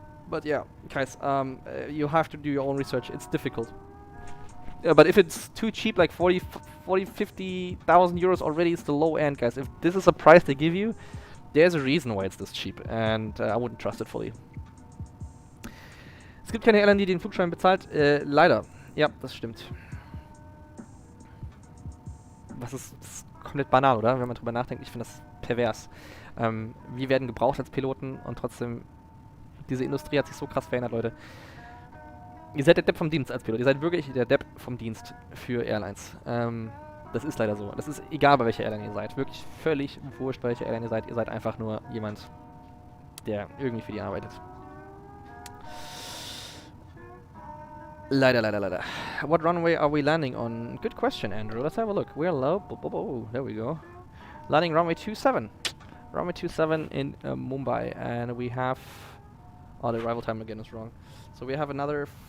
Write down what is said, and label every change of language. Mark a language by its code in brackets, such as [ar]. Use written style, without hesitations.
[en] But yeah, guys, you have to do your own research. It's difficult. But if it's too cheap, like 50,000 euros already is the low end, guys. If this is a price they give you, there's a reason why it's this cheap, and I wouldn't trust it fully. [de] Es gibt keine Airline, die den Flugschein bezahlt. Leider. Ja, das stimmt. Das ist komplett banal, oder? Wenn man drüber nachdenkt. Ich finde das pervers. Wir werden gebraucht als Piloten, und trotzdem, diese Industrie hat sich so krass verändert, Leute. Ihr seid der Depp vom Dienst als Pilot. Ihr seid wirklich der Depp vom Dienst für Airlines. Das ist leider so. Das ist egal, bei welcher Airline ihr seid. Wirklich völlig wurscht, bei welcher Airline ihr seid. Ihr seid einfach nur jemand, der irgendwie für die arbeitet. Leider, leider, leider. [en] What runway are we landing on? Good question, Andrew. Let's have a look. We're low. There we go. Landing runway 27. Runway 27 in Mumbai. And we have... Oh, the arrival time again is wrong. So we have another